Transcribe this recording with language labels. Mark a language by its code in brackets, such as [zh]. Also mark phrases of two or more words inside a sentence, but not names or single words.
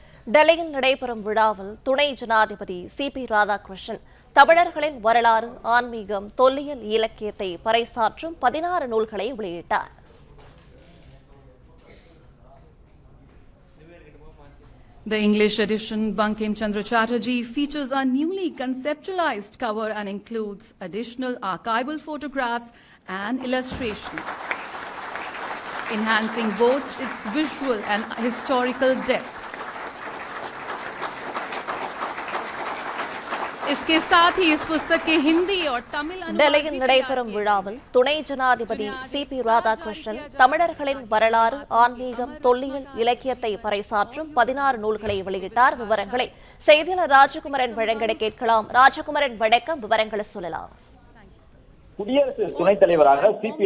[ta] டெல்லியில் நடைபெறும் விழாவில் துணை ஜனாதிபதி சி.பி. ராதாகிருஷ்ணன் தமிழர்களின் வரலாறு, ஆன்மீகம், தொல்லியல் இலக்கியத்தை பறைசாற்றும் 16 நூல்களை வெளியிட்டார். [en] The English edition, Bankim Chandra Chatterjee, features a newly conceptualized cover and includes additional archival photographs and illustrations, enhancing both its visual and historical depth. [hi] इसके साथ ही इस पुस्तक के हिंदी और तमिल [ta] டெல்லியில் நடைபெறும் விழாவில் துணை ஜனாதிபதி சி.பி. ராதாகிருஷ்ணன் தமிழர்களின் வரலாறு, ஆன்மீகம், தொல்லியல் இலக்கியத்தை பறைசாற்றும் 16 நூல்களை வெளியிட்டார். விவரங்களை செய்தியாளர் ராஜகுமரன் வழங்கிட கேட்கலாம். ராஜகுமரன், வணக்கம். விவரங்களை சொல்லலாம். குடியரசு துணைத் தலைவராக சி.பி.